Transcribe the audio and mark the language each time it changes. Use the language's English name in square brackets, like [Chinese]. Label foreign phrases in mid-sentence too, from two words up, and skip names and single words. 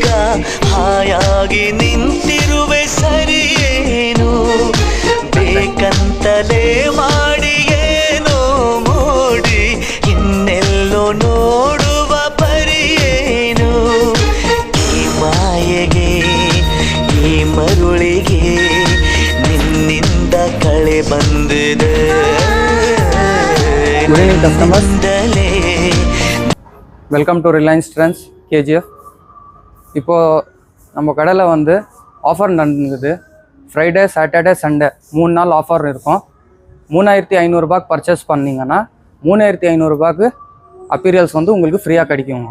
[Kannada] ಹಾಯಾಗಿ ನಿಂತಿರುವೆ ಸರಿಯೇನು ಬೇಕಂತಲೇ ಮಾಡಿ ಏನೋ ಮೋಡಿ ಇನ್ನೆಲ್ಲೋ ನೋಡುವ ಪರಿಯೇನು. ಈ ಮಾಯೆಗೆ ಈ ಮರುಳಿಗೆ ನಿನ್ನಿಂದ ಕಳೆ ಬಂದಿದೆ. [English] Welcome to Reliance Trends KGF. [Tamil] இப்போது நம்ம கடையில் வந்து ஆஃபர் நடந்தது. ஃப்ரைடே சாட்டர்டே சண்டே 3 நாள் ஆஃபர் இருக்கும். 3,500 ரூபாய்க்கு பர்ச்சேஸ் பண்ணிங்கன்னா 3,500 ரூபாய்க்கு அப்பீரியல்ஸ் வந்து உங்களுக்கு ஃப்ரீயாக கிடைக்குங்க.